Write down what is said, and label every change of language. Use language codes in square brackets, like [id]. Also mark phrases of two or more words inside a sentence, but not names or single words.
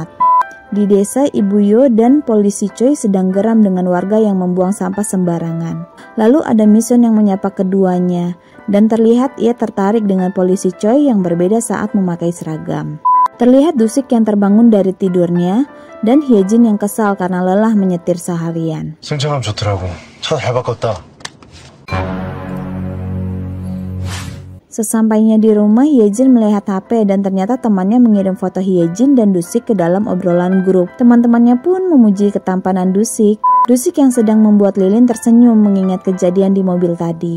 [id] Di desa, Ibu Yo dan polisi Choi sedang geram dengan warga yang membuang sampah sembarangan. Lalu ada Mison yang menyapa keduanya dan terlihat ia tertarik dengan polisi Choi yang berbeda saat memakai seragam. Terlihat Dusik yang terbangun dari tidurnya dan Hyejin yang kesal karena lelah menyetir seharian. [ko] 승차감 좋더라고. 차 잘 바꿨다. [id] Sesampainya di rumah, Hyejin melihat HP dan ternyata temannya mengirim foto Hyejin dan Dusik ke dalam obrolan grup. Teman-temannya pun memuji ketampanan Dusik. Dusik yang sedang membuat lilin tersenyum mengingat kejadian di mobil tadi.